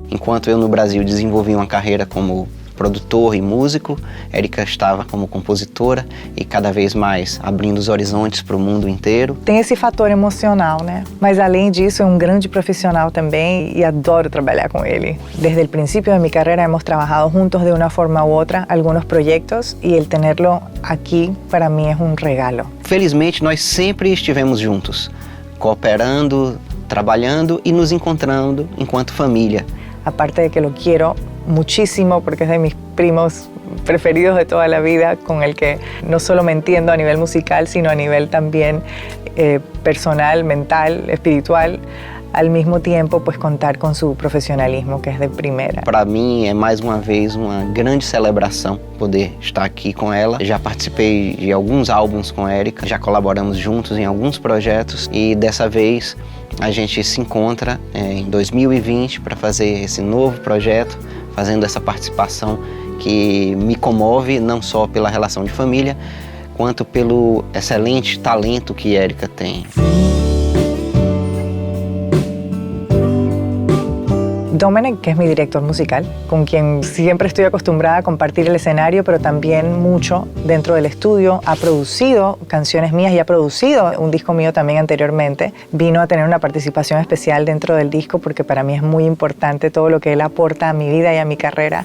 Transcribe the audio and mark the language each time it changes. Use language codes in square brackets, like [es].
[pt] Enquanto eu no Brasil desenvolvi uma carreira como produtor e músico, Érica estava como compositora e cada vez mais abrindo os horizontes para o mundo inteiro. Tem esse fator emocional, né? Mas além disso, é um grande profissional também e adoro trabalhar com ele. [es] Desde el principio de mi carrera hemos trabajado juntos de una forma u otra algunos proyectos y el tenerlo aquí para mí es un regalo. [pt] Felizmente, nós sempre estivemos juntos, cooperando, trabalhando e nos encontrando enquanto família. [es] Aparte de que lo quiero muchísimo porque es de mis primos preferidos de toda la vida, con el que no solo me entiendo a nivel musical, sino a nivel también personal, mental, espiritual. Al mismo tiempo, pues contar con su [pt] profissionalismo, que é de primeira. Para mim é mais uma vez uma grande celebração poder estar aqui com ela. Já participei de alguns álbuns com a Érica, já colaboramos juntos em alguns projetos e dessa vez a gente se encontra em 2020 para fazer esse novo projeto, fazendo essa participação que me comove não só pela relação de família, quanto pelo excelente talento que Érica tem. [es] Domenech, que es mi director musical, con quien siempre estoy acostumbrada a compartir el escenario, pero también mucho dentro del estudio. Ha producido canciones mías y ha producido un disco mío también anteriormente. Vino a tener una participación especial dentro del disco porque para mí es muy importante todo lo que él aporta a mi vida y a mi carrera.